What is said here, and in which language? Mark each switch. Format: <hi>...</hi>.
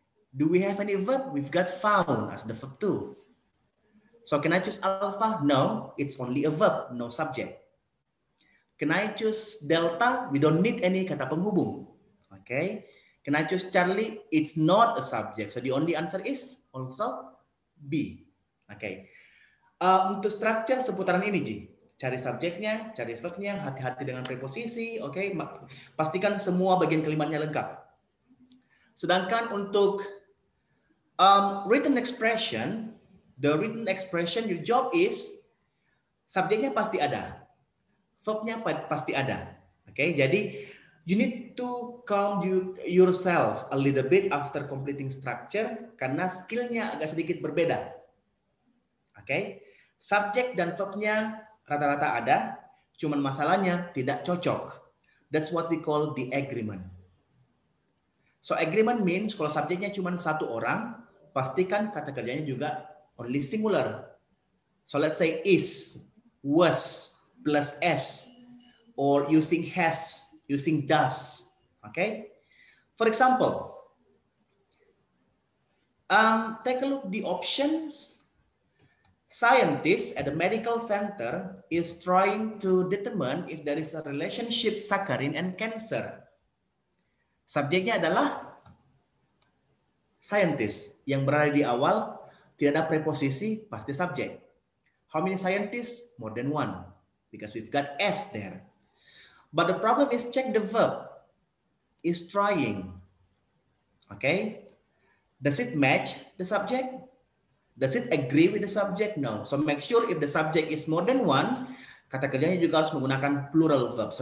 <en>Do we have any verb? We've got found as the verb too. So can I choose alpha? No, it's only a verb, no subject. Can I choose delta? We don't need any</en> <id>kata penghubung.</id> <en>Okay. Can I choose Charlie? It's not a subject. So the only answer is also B.</en> <id>Okay. Untuk structure seputaran ini, Ji. Cari subjeknya, cari verbnya, hati-hati dengan preposisi. Okay. Pastikan semua bagian kalimatnya lengkap. Sedangkan untuk written expression,</id> <en>the written expression, your job is</en> <id>subjeknya pasti ada, verbnya pasti ada. Oke, jadi you need to calm yourself a little bit after completing structure karena skillnya agak sedikit berbeda. Oke, subjek dan verbnya rata-rata ada, cuman masalahnya tidak cocok.</id> <en>That's what we call the agreement. So agreement means</en> <id>kalau subjeknya cuma satu orang, pastikan kata kerjanya juga</id> <en>only singular. So let's say is, was, plus s, or using has, using does. Okay? For example, take a look the options. Scientists at the medical center is trying to determine if there is a relationship saccharin and cancer.</en> <id>Subjeknya adalah scientist, yang berada di awal, tidak ada preposisi, pasti subjek.</id> <en>How many scientists? More than one, because we've got S there. But the problem is check the verb. Is trying. Okay? Does it match the subject? Does it agree with the subject? No. So make sure if the subject is more than one,</en> <id>kata kerjanya juga harus menggunakan</id> <en>plural verb.</en>